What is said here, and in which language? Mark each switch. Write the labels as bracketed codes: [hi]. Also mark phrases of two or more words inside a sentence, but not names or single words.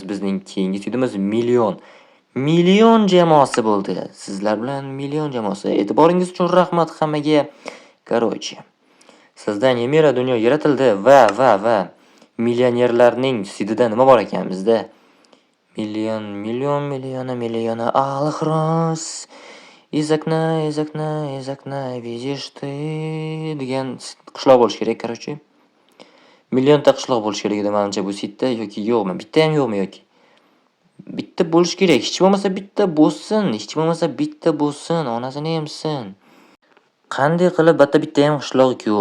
[uz] Bizning keyingi sidimiz million jamoasi bo'ldi. Sizlar bilan million jamoasi. E'tiboringiz uchun rahmat hammaga. Короче, sizdan Yemira dunyo yaratildi va millionerlarning sidida nima bor ekan bizda? [ru] Миллионы алых роз из окна видишь ты [uz] degan qishloq bo'lishi kerak, [ru] короче. [uz] Millionta qishloq bo'lishi kerak edi menimcha bu saytda yoki yo'qmi? Bittayam yo'qmi yoki? Bitta bo'lishi kerak. Hech bo'lmasa bitta bo'lsin, hech bo'lmasa bitta bo'lsin, onasini emsin. Qanday qilib bittayam qishloq yo'q.